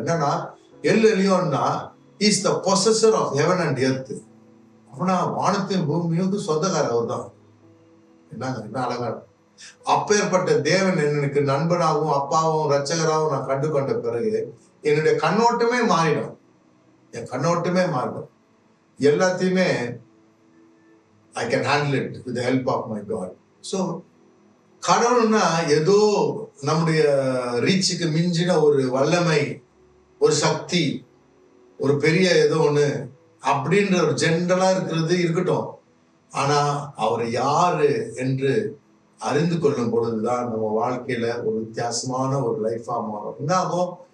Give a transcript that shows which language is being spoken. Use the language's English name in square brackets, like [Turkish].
[Tamil] என்னன்னா, [English] El Elyon is the possessor of heaven and earth. [Tamil] அப்படின்னா வானத்தின் பூமியும் சொந்தக்காரர் அவர் தான். என்ன அழகா! அப்பேற்பட்ட தேவன் எனக்கு நண்பனாகவும் அப்பாவும் ரட்சகராகவும் நான் கண்டு கொண்ட பிறகு என்னுடைய கண்ணோட்டமே மாறிடும். என் கண்ணோட்டமே மாறிடும். எல்லாத்தையுமே [English] I can handle it with the help of my God. [Tamil] So கடவுள்னா ஏதோ நம்முடைய ரீச்சுக்கு மிஞ்சின ஒரு வல்லமை, ஒரு சக்தி, ஒரு பெரிய ஏதோ ஒண்ணு அப்படின்ற ஒரு ஜென்ரலா இருக்கிறது இருக்கட்டும். ஆனா அவர் யாரு என்று அறிந்து கொள்ளும் பொழுதுதான் நம்ம வாழ்க்கையில ஒரு வித்தியாசமான ஒரு லைஃபா மாறும். என்ன ஆகும்?